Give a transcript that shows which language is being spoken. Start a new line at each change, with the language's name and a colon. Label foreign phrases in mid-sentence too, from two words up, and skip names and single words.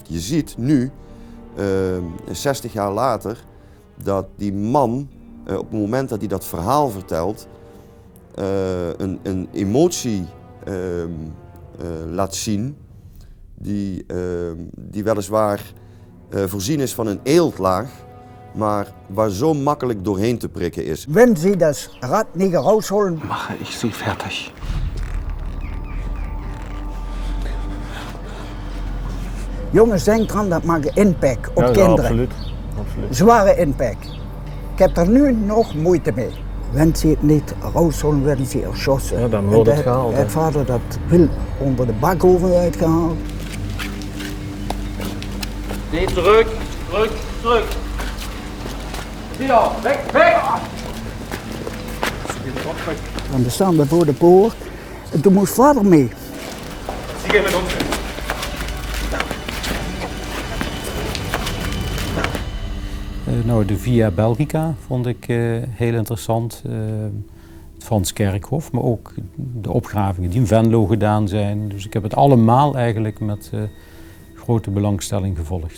Dutch: Je ziet nu, 60 jaar later, dat die man op het moment dat hij dat verhaal vertelt, een emotie laat zien die weliswaar voorzien is van een eeltlaag, maar waar zo makkelijk doorheen te prikken is.
German: Wenn Sie das Rad nicht rausholen, mache ich Sie fertig.
Dutch: Jongens, denk dran, dat maakt impact op ja, kinderen. Absoluut. Zware impact. Ik heb er nu nog moeite mee.
German: Wenn sie
Dutch: het niet
German: rausholen, werden sie erschossen.
Dutch: Ja, dan wordt het gehaald. Het vader dat wil onder de bakoven uitgehaald. Nee, terug. Wieder, weg! En dan staan we voor de poort. En toen moest vader mee.
German: Sie gehen mit uns.
Dutch: Nou, de Via Belgica vond ik heel interessant. het Frans Kerkhof, maar ook de opgravingen die in Venlo gedaan zijn. Dus ik heb het allemaal eigenlijk met grote belangstelling gevolgd.